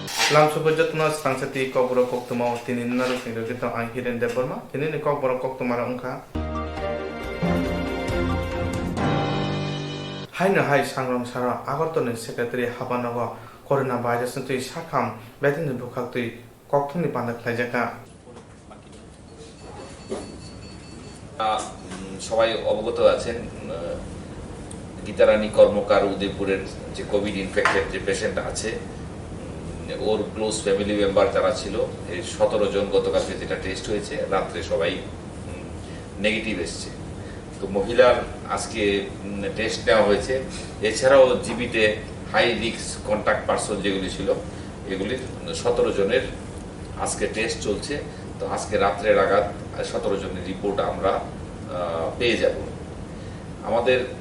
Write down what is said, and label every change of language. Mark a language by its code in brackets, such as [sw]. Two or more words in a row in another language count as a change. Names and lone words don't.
[trp] Lamsubajatna Swrangchati Kokborok Koktwma tini narusing kita anghirin deporma tini ni Kokborok Koktwma ra ungka Haina hai sangram sara agartoni secretary habanago [en] corona virus [trp] tui sakham betin bukhak tui kokthuni pandak khlaijaka [bn] সবাই অবগত আছেন গীতারানী কর্মকার উদয়পুরের যে [en] covid infected [bn] যে পেশেন্ট আছে ওর [en] close family [bn] মেম্বার যারা ছিল এই 17 জন গতকালকে যেটা টেস্ট হয়েছে রাত্রে সবাই নেগেটিভ এসেছে তো মহিলার আজকে টেস্ট নেওয়া হয়েছে এছাড়াও জিবিতে [en] high risk contact person [bn] যেগুলি ছিল এগুলি 17 জনের আজকে টেস্ট চলছে তো আজকে রাত্রে নাগাদ 17 জনের রিপোর্ট আমরা পেয়ে যাব আমাদের